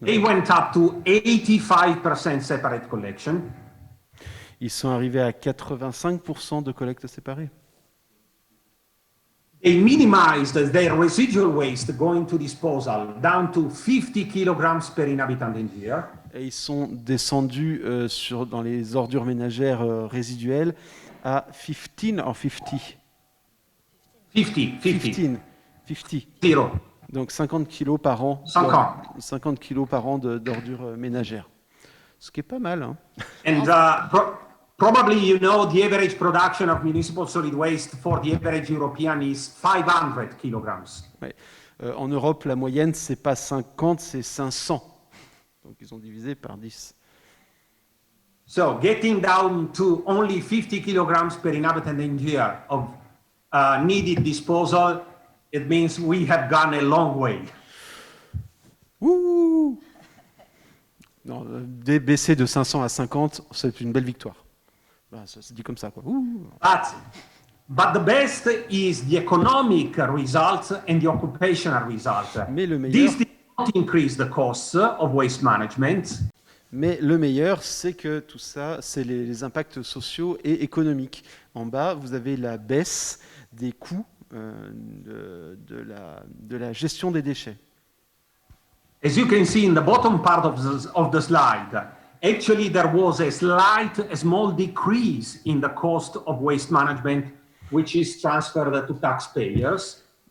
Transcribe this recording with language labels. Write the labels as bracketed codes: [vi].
[en] They went up to 85% separate collection. [fr] Ils sont arrivés à 85% de collecte séparée. [en] They minimized their residual waste going to disposal down to 50 kilograms per inhabitant in year. [fr] Et ils sont descendus dans les ordures ménagères résiduelles à 15 or 50. 50. [en] Zero. [fr] Donc 50 kilos par an. 50 kilos par an d'ordures ménagères. Ce qui est pas mal. Hein. [en] And probably you know the average production of municipal solid waste for the average European is 500 kilograms. [fr] Ouais. En Europe, la moyenne, c'est pas 50, c'est 500. Donc ils ont divisé par 10. [en] So getting down to only 50 kilograms per inhabitant in year of needed disposal, it means we have gone a long way. Ouh. [fr] Non, baisser de 500 à 50, c'est une belle victoire. Ça se dit comme ça, quoi. Ouh. [en] But the best is the economic results and the occupational results. [fr] Mais le meilleur, [en] This did not increase the costs of waste management. [fr] Mais le meilleur, c'est que tout ça, c'est les impacts sociaux et économiques. En bas, vous avez la baisse des coûts de la gestion des déchets. [en] As you can see in the bottom part of the slide, actually there was a small decrease in the cost of waste management, which is transferred to taxpayers.